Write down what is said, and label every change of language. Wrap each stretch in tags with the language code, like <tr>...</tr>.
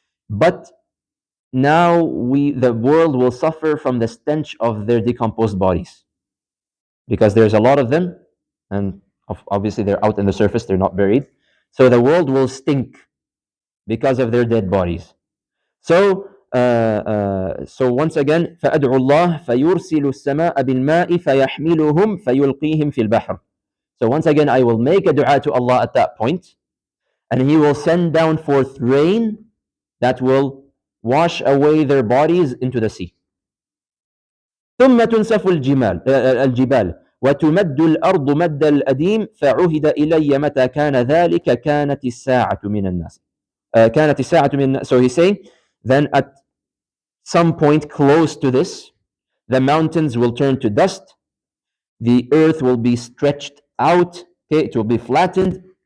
<en>But now the world will suffer from the stench of their decomposed bodies. Because there's a lot of them, and obviously they're out in the surface, they're not buried. So the world will stink because of their dead bodies. So once again,</en> <ar>فَأَدْعُ اللَّهَ فَيُرْسِلُ السَّمَاءَ بِالْمَاءِ فَيَحْمِلُهُمْ فَيُلْقِيهِمْ فِي الْبَحْرِ.</ar> <en>So once again, I will make a dua to Allah at that point, and He will send down forth rain that will wash away their bodies into the sea.</en> <ar>ثم تنسف الجبال وتمد الأرض مد الأديم فعهد إلي متى كان ذلك كانت الساعة من الناس. كانت الساعة من الناس.</ar> <en>So he's saying, then at some point close to this, the mountains will turn to dust, the earth will be stretched out, okay, it will be flattened.</en>